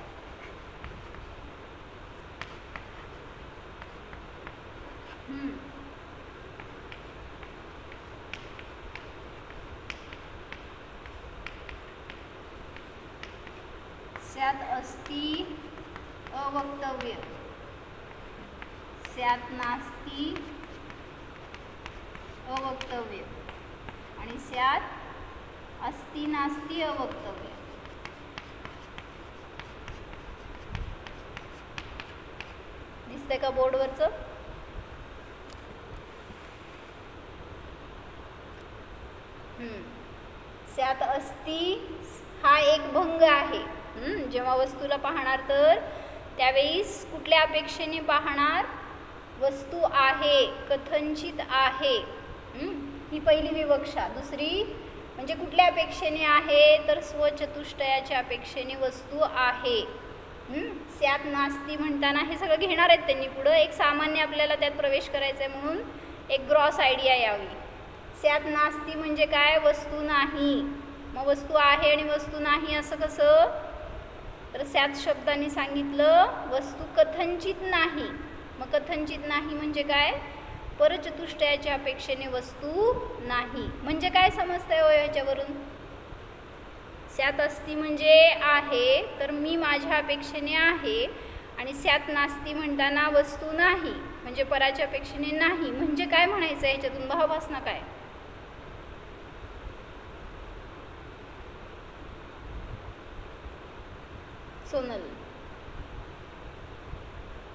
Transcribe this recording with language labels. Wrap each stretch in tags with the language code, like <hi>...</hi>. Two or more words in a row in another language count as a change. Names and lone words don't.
<sa>स्यात् अस्ति अवक्तव्य, स्यात् नास्ति अवक्तव्य आणि स्यात् अस्ति नास्ति अवक्तव्य.</sa> <mr>दिसतंय का बोर्डवरचं.</mr> <sa>स्यात् अस्ति</sa> <mr>हा एक भंग आहे. जेव्हा वस्तूला पाहणार तर त्यावेळेस कुठल्या अपेक्षेने पाहणार. वस्तू आहे, कथनचित आहे, ही पहिली विवक्षा. दुसरी म्हणजे कुठल्या अपेक्षेने आहे तर स्वचतुष्टयाच्या अपेक्षेने वस्तू आहे.</mr> <sa>स्यात् नास्ति</sa> <mr>म्हणताना हे सगळं घेणार आहेत त्यांनी पुढं. एक सामान्य आपल्याला त्यात प्रवेश करायचा आहे म्हणून एक</mr> <en>gross idea</en> <mr>यावी.</mr> <sa>स्यात् नास्ति</sa> <mr>म्हणजे काय वस्तू नाही. मग वस्तू आहे आणि वस्तू नाही असं कसं तर स्यात् शब्दाने सांगितलं वस्तू कथनचित नाही. मग कथनचित नाही म्हणजे काय परचतुष्टयाच्या अपेक्षेने वस्तू नाही. म्हणजे काय समजतंय हो याच्यावरून.</mr> <sa>स्यात् अस्ति</sa> <mr>म्हणजे आहे तर मी माझ्या अपेक्षेने आहे आणि</mr> <sa>स्यात् नास्ति</sa> <mr>म्हणताना वस्तू नाही म्हणजे पराच्या अपेक्षेने नाही. म्हणजे काय म्हणायचं याच्यातून भावभासना काय. सोनल.</mr>